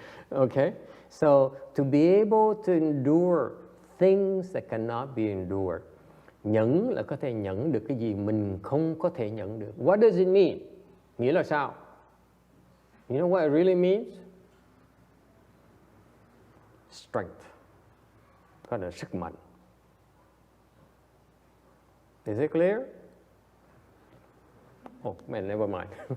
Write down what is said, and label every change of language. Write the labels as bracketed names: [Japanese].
[English] Okay, so to be able to endure things that cannot be endured. [Vietnamese] Nhẫn là có thể nhẫn được cái gì mình không có thể nhẫn được. [English] What does it mean? [Vietnamese] Nghĩa là sao? [English] You know what it really means? Strength. [Vietnamese] Có là sức mạnh. [English] Is it clear? Oh man, never mind.